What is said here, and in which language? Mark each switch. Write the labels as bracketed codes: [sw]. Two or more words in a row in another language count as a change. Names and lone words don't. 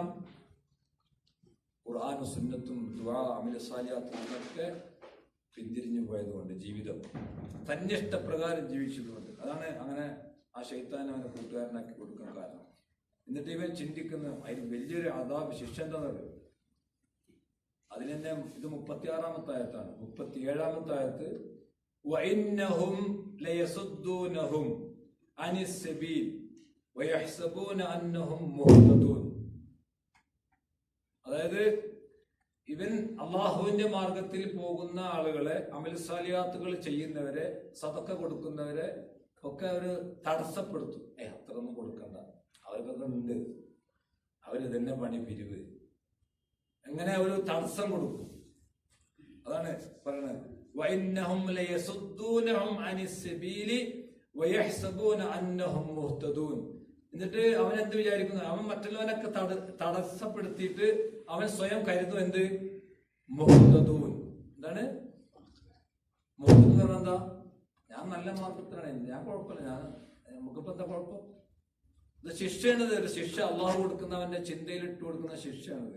[ml] ഖുർആനും സുന്നത്തും ദുആ അമലു സാലിഹാത്തും ഒക്കെ പിന്തിരിഞ്ഞു പോയതുകൊണ്ട്, ജീവിതം തന്നിഷ്ടപ്രകാരം ജീവിച്ചതുകൊണ്ട്. അതാണ് അങ്ങനെ ആ ശൈത്താൻ അവനെ കൂട്ടുകാരനാക്കി കൊടുക്കാൻ കാരണം. എന്നിട്ട് ഇവൻ ചിന്തിക്കുന്ന അതിന് വലിയൊരു അദാബ്, ശിക്ഷ എന്താണെന്ന്. അതിനെന്നെ ഇത് 36-ാമത്തെ ആയത്താണ്. 37-ാമത്തെ ആയത്ത് [ar] وَإِنَّهُمْ لَيَصُدُّونَهُمْ عَنِ السَّبِيلِ وَيَحْسَبُونَ أَنَّهُمْ مُهْتَدُونَ. [ml] അതായത് ഇവൻ അള്ളാഹുവിന്റെ മാർഗത്തിൽ പോകുന്ന ആളുകളെ, അമൽ സാലിഹാത്തുകൾ ചെയ്യുന്നവരെ, സദഖ കൊടുക്കുന്നവരെ ഒക്കെ അവര് തടസ്സപ്പെടുത്തും. അത്രയൊന്നും കൊടുക്കണ്ട, അവർക്കൊക്കെ ഉണ്ട്, അവര് തന്നെ പണി പിരിവ്, എങ്ങനെ ഒരു തടസ്സം കൊടുക്കും. അതാണ് പറയണത്. [ar] وَإِنَّهُمْ لَيَصُدُّونَهُمْ عَنِ السَّبِيلِ وَيَحْسَبُونَ أَنَّهُمْ مُهْتَدُونَ. [ml] എന്നിട്ട് അവൻ എന്ത് വിചാരിക്കുന്നു? അവൻ മറ്റുള്ളവനൊക്കെ തടസ്സപ്പെടുത്തിയിട്ട് അവൻ സ്വയം കരുതും എന്ത്? മുഹ്തദൂൻ. എന്താണ് മുഹ്തദ് എന്ന് പറഞ്ഞാൽ? എന്താ? ഞാൻ നല്ല മാർഗത്തിലാണ്, ഞാൻ കുഴപ്പമില്ല, നമുക്കിപ്പോ എന്താ കുഴപ്പം? ഇത് ശിക്ഷയാണിത്, ഒരു ശിക്ഷ അള്ളാഹു കൊടുക്കുന്നവന്റെ ചിന്തയിൽ ഇട്ട് കൊടുക്കുന്ന ശിക്ഷയാണിത്.